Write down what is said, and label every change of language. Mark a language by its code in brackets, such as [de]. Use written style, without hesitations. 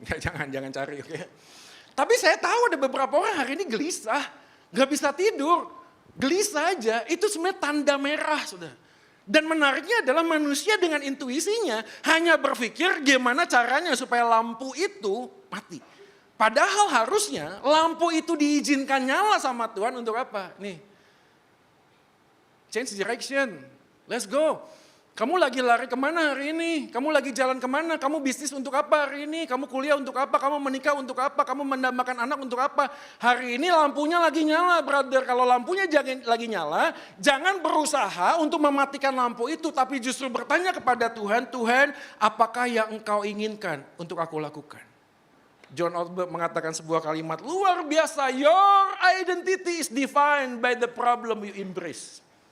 [id] Jangan cari oke. Tapi saya tahu ada beberapa orang hari ini gelisah. Nggak bisa tidur. Gelisah aja itu sebenarnya tanda merah saudara. Dan menariknya adalah manusia dengan intuisinya hanya berpikir gimana caranya supaya lampu itu mati. Padahal harusnya lampu itu diizinkan nyala sama Tuhan untuk apa? [en] Nih, change direction, let's go. [id] Kamu lagi lari kemana hari ini? Kamu lagi jalan kemana? Kamu bisnis untuk apa hari ini? Kamu kuliah untuk apa? Kamu menikah untuk apa? Kamu mendambakan anak untuk apa? Hari ini lampunya lagi nyala, brother. Kalau lampunya lagi nyala, jangan berusaha untuk mematikan lampu itu. Tapi justru bertanya kepada Tuhan, Tuhan apakah yang engkau inginkan untuk aku lakukan? John Ortberg mengatakan sebuah kalimat luar biasa. [en] Your identity is defined by the problem you embrace.